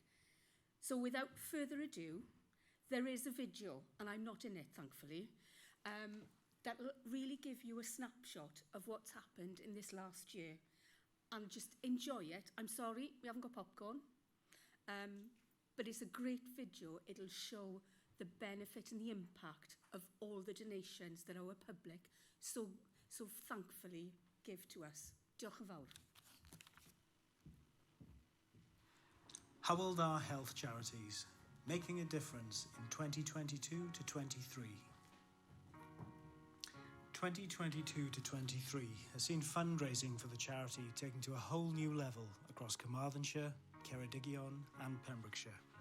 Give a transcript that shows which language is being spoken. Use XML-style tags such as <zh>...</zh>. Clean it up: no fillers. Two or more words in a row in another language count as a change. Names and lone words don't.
<en>So without further ado, there is a video, and I'm not in it, thankfully, that will really give you a snapshot of what's happened in this last year and just enjoy it. I'm sorry, we haven't got popcorn, but it's a great video. It'll show the benefit and the impact of all the donations that our public so thankfully give to us.</en> <cy>Diolch yn fawr.</cy> <en>Hywel Health Charities, making a difference in 2022 to 23. 2022 to 23 has seen fundraising for the charity taken to a whole new level across Carmarthenshire, Ceredigion and Pembrokeshire.</en>